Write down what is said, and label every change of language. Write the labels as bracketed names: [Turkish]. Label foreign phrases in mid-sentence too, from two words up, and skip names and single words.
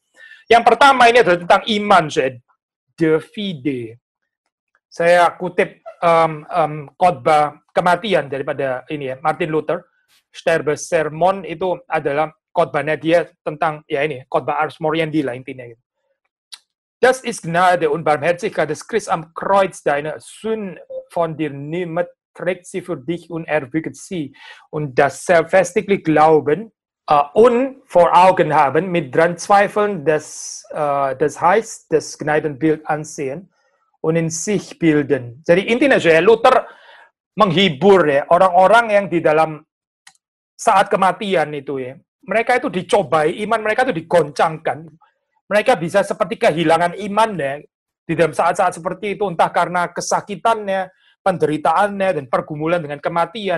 [Indonesian] Yang pertama ini adalah tentang iman, [Latin] de fide. [Indonesian] Saya kutip khotbah kematian daripada ini ya, Martin Luther. Sterbesermon itu adalah khotbahnya dia tentang ya ini khotbah [Latin] Ars Moriendi [Indonesian] lah intinya gitu. [German] Das ist Gnade und Barmherzigkeit des Christus am Kreuz, deine Sünden von dir nimmt, trägt sie für dich und erwürgt sie. Und das selbstverständlich Glauben und vor Augen haben, mit dran zweifeln, das heißt, das Gnadenbild ansehen und in sich bilden. [Indonesian] Jadi intinya saya Luther menghibur ya orang-orang yang di dalam saat kematian itu ya. Mereka itu dicobai, iman mereka itu digoncangkan. Mereka bisa seperti kehilangan imannya di dalam saat-saat seperti itu, entah karena kesakitannya, penderitaannya, dan pergumulan dengan kematian.